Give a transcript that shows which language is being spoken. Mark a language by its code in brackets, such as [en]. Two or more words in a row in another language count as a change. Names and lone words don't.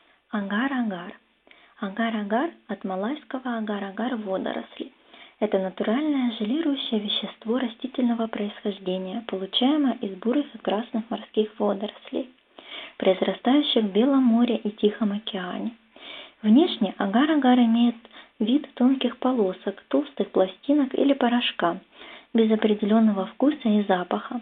[ru] Агар-агар. Агар-агар от малайского агар-агар водоросли. Это натуральное желирующее вещество растительного происхождения, получаемое из бурых и красных морских водорослей, произрастающих в Белом море и Тихом океане. Внешне агар-агар имеет вид тонких полосок, толстых пластинок или порошка, без определенного вкуса и запаха.